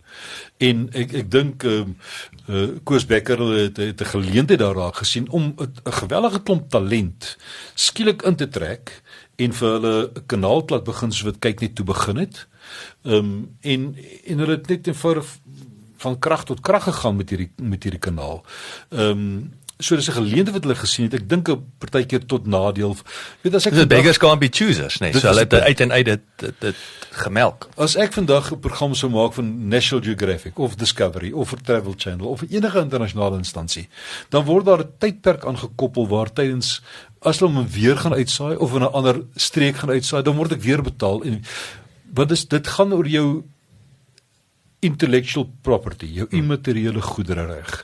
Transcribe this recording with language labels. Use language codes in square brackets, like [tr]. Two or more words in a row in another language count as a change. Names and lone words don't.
[af] En ek dink Koos Becker het 'n geleentheid daar raak gesien om 'n gewellige klomp talent skielik in te trek en vir hulle 'n kanaal laat begin soos wat Kyknet toe begin het. En hulle het net eenvoudig van krag tot krag gegaan met hierdie kanaal. so dis 'n geleentheid wat hulle gesien het. Ek dink 'n partykeer tot nadeel. Weet as ek [en] the beggars can't be choosers, [af] nee. So hulle het uit en uit dit gemelk. As ek vandag 'n program sou maak van National Geographic of Discovery of vir Travel Channel of enige internasionale instansie, dan word daar 'n tydperk aangekoppel waar tydens as hulle hom weer gaan uitsaai of in 'n ander streek gaan uitsaai, dan word ek weer betaal en dit gaan oor jou [en] intellectual property, [af] jou immateriële goederereg.